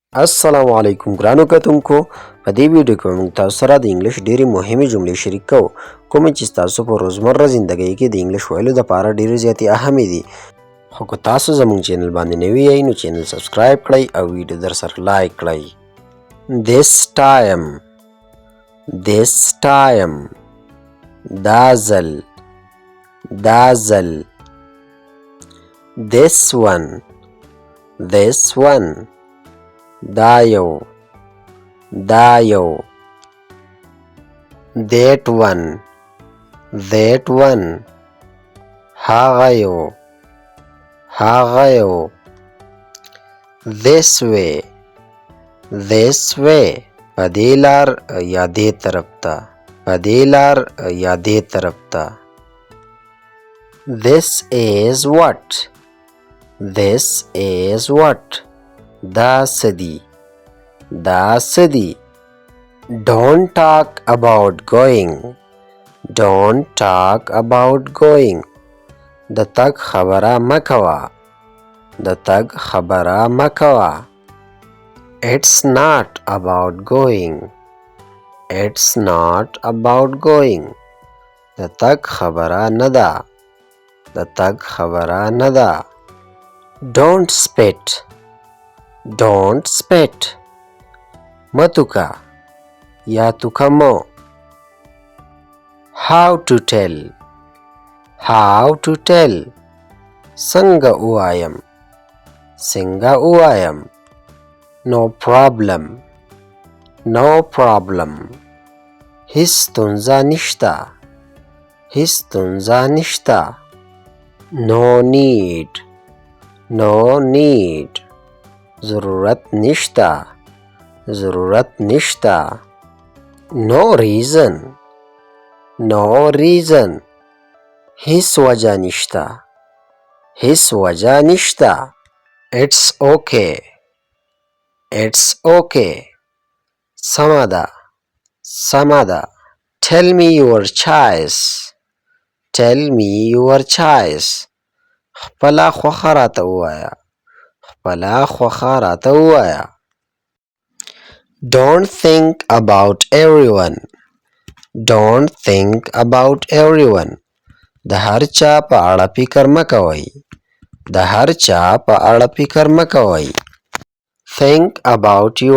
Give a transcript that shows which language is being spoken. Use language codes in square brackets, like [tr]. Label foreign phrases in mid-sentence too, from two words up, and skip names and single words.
[ps] السلام علیکم ګرانو کتونکو، په دې ویډیو کې موږ تاسو سره د انګلیش ډېرې مهمې جملې شریک کوو، کومې چې ستاسو په روزمره زندګۍ کې د انګلیش ویلو دپاره ډېرې زیاتې اهمې دي. خو که تاسو زموږ چینل باندې نوي یئ نو چینل سبسکرایب کړئ او ویډیو در سره لایک کړئ. [en] this time [ps] دا ځل [en] this one [ps] دا یو [en] that [ps] one هغه یو [en] this way [ps] په دې لار یا دې طرف ته [en] this is what [ps] دا څه دي [en] don't talk about going [ps] د تګ خبره مه کوه [en] it's not about going [ps] د تګ خبره نه ده [en] don't spit [ps] مه توکه یا توکه مه [en] how to tell [ps] څنګه ووایم [en] no problem [ps] هیڅ ستونزه نشته [en] no need [ps] ضرورت [en] نشته no reason [ps] هیڅ وجه نشته [en] it's okay [ps] سمه ده [en] tell me your [ps] choice خپله خوښه راته ووایه [en] don't think about everyone [ps] د هر چا په اړه فکر مه کوئ [en] think about